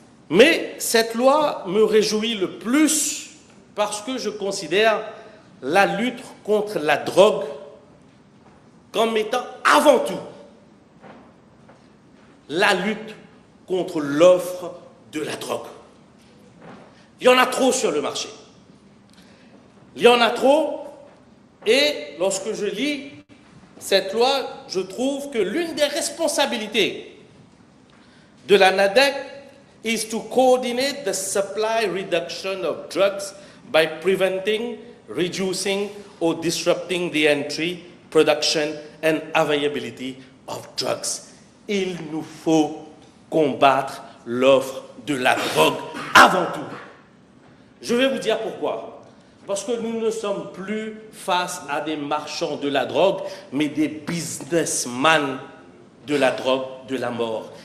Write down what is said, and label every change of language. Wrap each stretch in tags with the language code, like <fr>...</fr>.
<fr>Mais cette loi me réjouit le plus parce que je considère la lutte contre la drogue comme étant avant tout la lutte contre l'offre de la drogue. Il y en a trop sur le marché. Il y en a trop, et lorsque je lis cette loi, je trouve que l'une des responsabilités de la NADC</fr> <en>is to coordinate the supply reduction of drugs by preventing, reducing, or disrupting the entry, production, and availability of drugs.</en> <fr>Il nous faut combattre l'offre de la drogue avant tout. Je vais vous dire pourquoi. Parce que nous ne sommes plus face à des marchands de la drogue, mais des businessmen de la drogue, de la mort.</fr>